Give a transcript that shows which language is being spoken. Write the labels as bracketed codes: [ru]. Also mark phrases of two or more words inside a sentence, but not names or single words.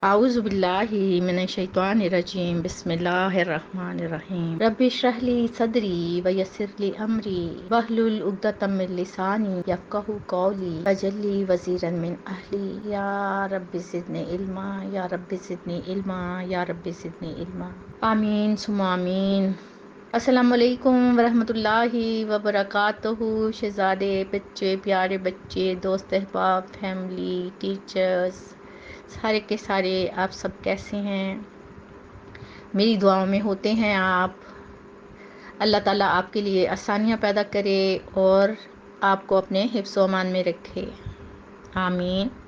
[ar] أعوذ بالله من الشيطان الرجيم بسم الله الرحمن الرحيم رب اشرح لي صدري ويسر لي أمري واحلل عقدة من لساني يفقهوا قولي واجعل لي وزيرا من أهلي يا رب زدني علما يا رب زدني علما يا رب زدني علما. آمين ثم آمين. السلام عليكم ورحمة الله وبركاته. [ur] شہزادے، بچے، پیارے بچے، دوست، احباب, [en] family, teachers, [ur] سارے کے سارے آپ سب کیسے ہیں? میری دعاؤں میں ہوتے ہیں آپ۔ اللہ تعالیٰ آپ کے لیے آسانیاں پیدا کرے اور آپ کو اپنے حفظ و امان میں رکھے، آمین.